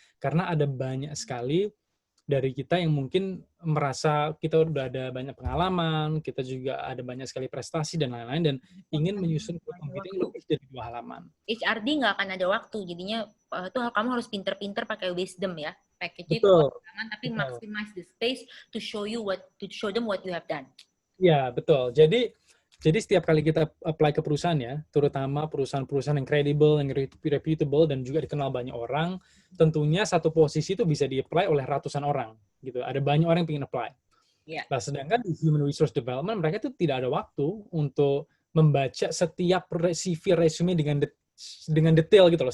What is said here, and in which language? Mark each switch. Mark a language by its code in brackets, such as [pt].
[id] Karena ada banyak sekali dari kita yang mungkin merasa kita udah ada banyak pengalaman, kita juga ada banyak sekali prestasi dan lain-lain, dan ingin menyusun curriculum vitae yang lebih dari 2 halaman. HRD nggak akan ada waktu, jadinya itu kamu harus pinter-pinter pakai wisdom ya. [en] Package [id] itu tapi [en] maximize the space to show them what you have done. [id] Ya, betul. Jadi setiap kali kita apply ke perusahaan ya, terutama perusahaan-perusahaan yang kredibel, yang reputable, dan juga dikenal banyak orang, tentunya satu posisi itu bisa di-apply oleh ratusan orang. Gitu. Ada banyak orang yang ingin apply. [en] Yeah. [id] Nah, sedangkan di Human Resource Development, mereka itu tidak ada waktu untuk membaca setiap CV resume dengan detail gitu loh.